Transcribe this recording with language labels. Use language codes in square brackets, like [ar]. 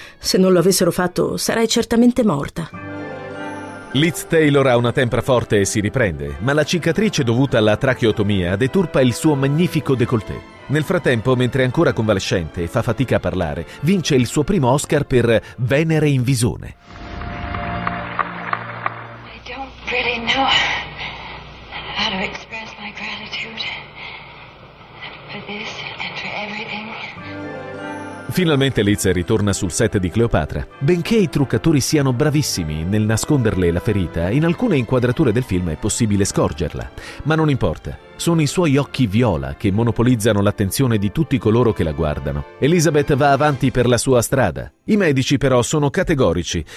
[it] Se non lo avessero fatto, sarei certamente morta. Liz Taylor ha una tempra forte e si riprende, ma la cicatrice dovuta alla tracheotomia deturpa il suo magnifico décolleté. Nel frattempo, mentre è ancora convalescente e fa fatica a parlare, vince il suo primo Oscar per Venere in visone. [en] I don't really know how to express my gratitude for this and for everything. [it] Finalmente Liz ritorna sul set di Cleopatra. Benché i truccatori siano bravissimi nel nasconderle la ferita, in alcune inquadrature del film è possibile scorgerla. Ma non importa. Sono i suoi occhi viola che monopolizzano l'attenzione di tutti coloro che la guardano. Elizabeth va avanti per la sua strada. I medici però sono categorici.